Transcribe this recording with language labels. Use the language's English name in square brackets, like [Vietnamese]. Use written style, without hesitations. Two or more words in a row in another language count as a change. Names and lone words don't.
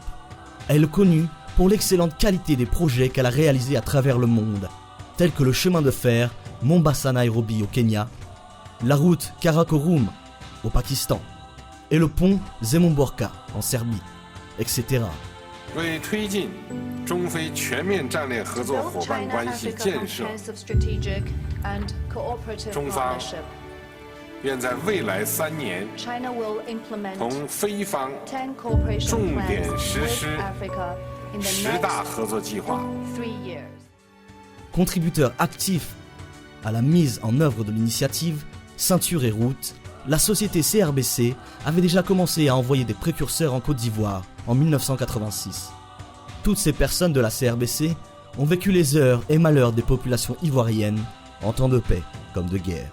[French] Elle est connue pour l'excellente qualité des projets qu'elle a réalisés à travers le monde, tels que le chemin de fer Mombasa-Nairobi au Kenya, la route Karakorum au Pakistan et le pont Zemumborka en Serbie, etc. [Chinese] 为推进中非全面战略合作伙伴关系建设，中方愿在未来3年同非方重点实施10大合作计划。 [French] Contributeur actif à la mise en œuvre de l'initiative Ceinture et Route, la société CRBC avait déjà commencé à envoyer des précurseurs en Côte d'Ivoire en 1986. Toutes ces personnes de la CRBC ont vécu les heures et malheurs des populations ivoiriennes en temps de paix comme de guerre.